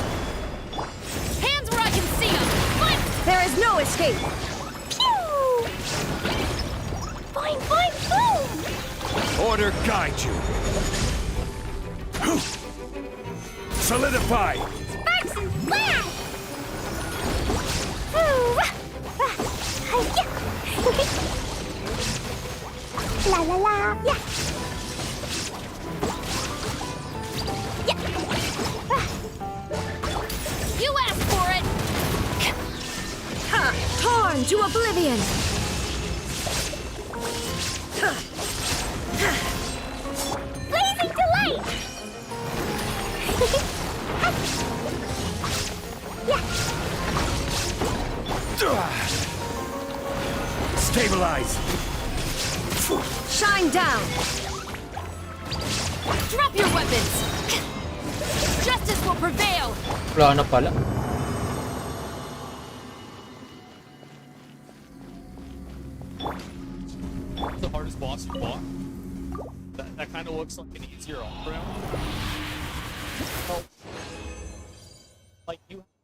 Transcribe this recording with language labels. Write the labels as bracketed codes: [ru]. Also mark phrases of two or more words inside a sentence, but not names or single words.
[en] Hands where I can see them! Fight! There is no escape! Pew! Boing, boing, boom! Order guide you. Solidify! Sparks and flash! Ooh, rah, rah, hi-ya! La la la, yeah! Yeah! Rah, You asked for it! Ha! Torn to oblivion! blazing delight! Yeah! Stabilize! Shine down! Drop your weapons! Justice will prevail! [tl] Wala na pala. [en] The hardest boss you fought. That kind of looks like an easier off-ramp. Oh. Like you...